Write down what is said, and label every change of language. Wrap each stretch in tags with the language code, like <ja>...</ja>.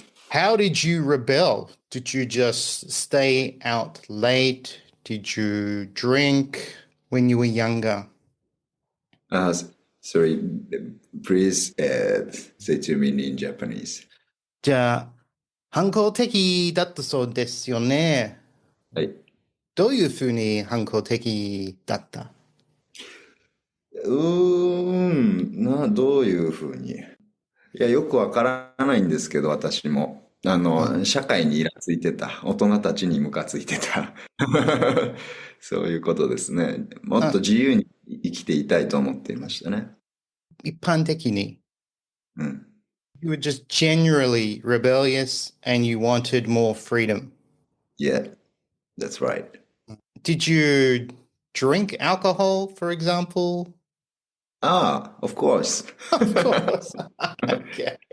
<en>How did you rebel? Did you just stay out late? Did you drink when you were younger? Sorry, please say to me in Japanese.</en> <ja>じゃあ、反抗的だったそうですよね。はい。どういうふうに反抗的だった？どういうふうに。いや、よくわからないんですけど、私も。社会にイラついてた。大人たちにムカついてた。そういうことですね。もっと自由に生きていたいと思っていましたね。一般的に。うん。</ja> <en>You were just generally rebellious and you wanted more freedom. Yeah, that's right. Did you drink alcohol, for example? Of course. Of course. Okay.</en>